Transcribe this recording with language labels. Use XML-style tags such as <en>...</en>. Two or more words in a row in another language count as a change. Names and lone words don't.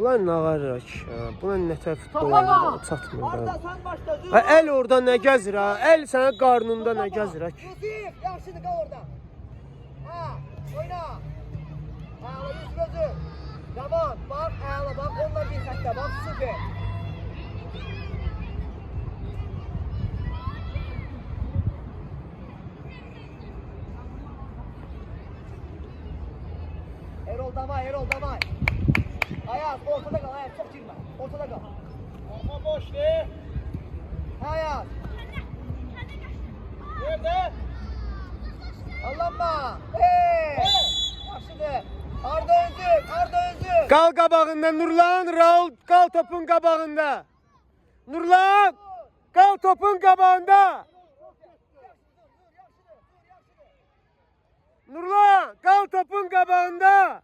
<az>Bunlar nə ağarır ki? Bunlar nə tər futbol Arda, çatmır. sən başla, Zühur. Əl orada nə gəzir ha? Əl sənə qarnında nə gəzir ha? Yusuf, yaxşıdır, qal orada. Oyna. Əla, Yusuf özü. Rəvan, bax, əla, bax, onlar bir xəttə, bax, süper. Erol, davay.</az> <tr>Ayaz, ortada kal, Ayaz, çok girme. Ortada kal. Orta boş değil. Ayaz. Nerede?</tr> <az>Allanma. Yaxşıdır. Arda özü. Qal qabağında Nurlan, Raul qal topun qabağında. Nurlan, qal topun qabağında. Nurlan, qal topun qabağında.</az>